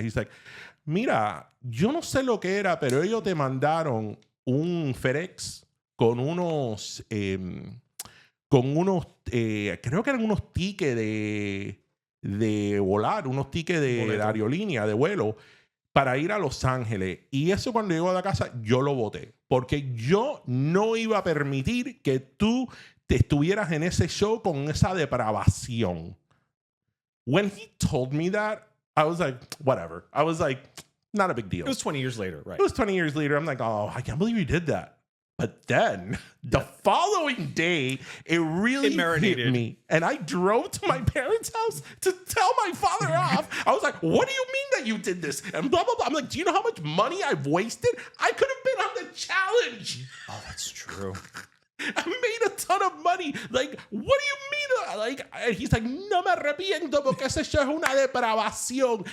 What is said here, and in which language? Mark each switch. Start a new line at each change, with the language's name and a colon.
English: He's like,
Spanish: mira, yo no sé lo que era, pero ellos te mandaron un FedEx con unos, creo que eran unos tickets de volar, unos tickets de aerolínea, de vuelo, para ir a Los Ángeles. Y eso cuando llegó a la casa, yo lo voté. Porque yo no iba a permitir que tú te estuvieras en ese show con esa depravación.
English: When he told me that, I was like, whatever. I was like, not a big deal. It was 20 years later, right? It was 20 years later. I'm like, oh, I can't believe you did that. But then the following day, it really hit me. And I drove to my parents' house to tell my father off. I was like, what do you mean that you did this? And blah, blah, blah. I'm like, do you know how much money I've wasted? I could have been on the challenge. Oh, that's true. I made a ton of money. Like, what do you mean? Like, he's like,
Spanish: no me arrepiento porque ese show es una depravación.